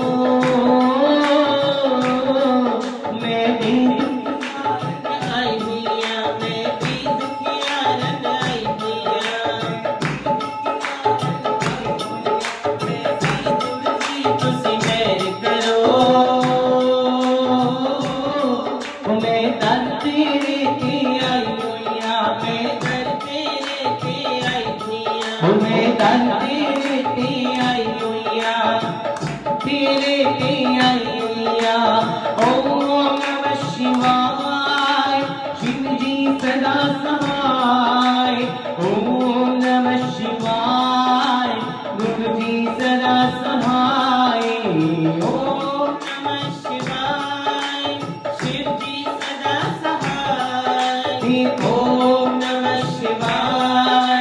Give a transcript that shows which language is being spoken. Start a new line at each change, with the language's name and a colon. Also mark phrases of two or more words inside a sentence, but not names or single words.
Punjabi: ਮੈਂ ਭੀ ਦੁਖਿਆਰਨ ਆਈ ਹੋਈਆ ਮੈਂ ਭੀ ਦੁਖਿਆਰਨ ਆਈ ਹੋਈਆ ਤੁਸੀਂ ਮੇਹਰ ਕਰੋ ਮੈਂ ਦਰ ਤੇਰੇ ਕੇ ਆਈ ਹੋਈਆ ਮੈਂ ਦਰ ਤੇਰੇ ਕੇ ਆਈ ਹੋਈਆ ਮੈਂ ਦਰ ਤੇਰੇ ਕੇ ਆਈ ਹੋਈਆ ਤੇਰੇ ਕੇ ਆਈ ਹੋਈਆ
Sanskrit: ओम नमः शिवाय
Hindi: शिव जी सदा सहाय
Sanskrit: ओम नमः शिवाय
Hindi: गुरु जी सदा सहाय
Sanskrit: ओम नमः शिवाय
Hindi: शिव जी सदा सहाय
Sanskrit: ओम नमः शिवाय